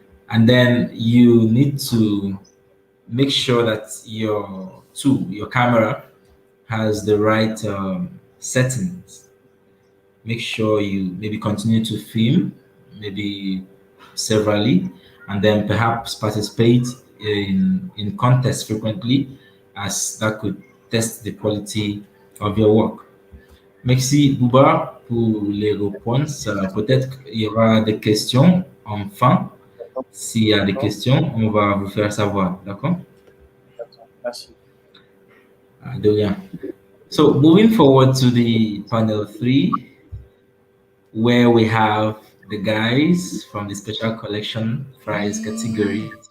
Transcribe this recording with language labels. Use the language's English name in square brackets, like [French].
[English] And then you need to make sure that your tool, your camera, has the right settings. Make sure you maybe continue to film, maybe severally, and then perhaps participate in contests frequently, as that could test the quality of your work. [French] Merci Bouba pour les réponses. Peut-être il y aura des questions en fin. S'il y a des questions, on va vous faire savoir. D'accord? Merci. De rien. [English] So moving forward to the panel 3, where we have the guys from the special collection prize category.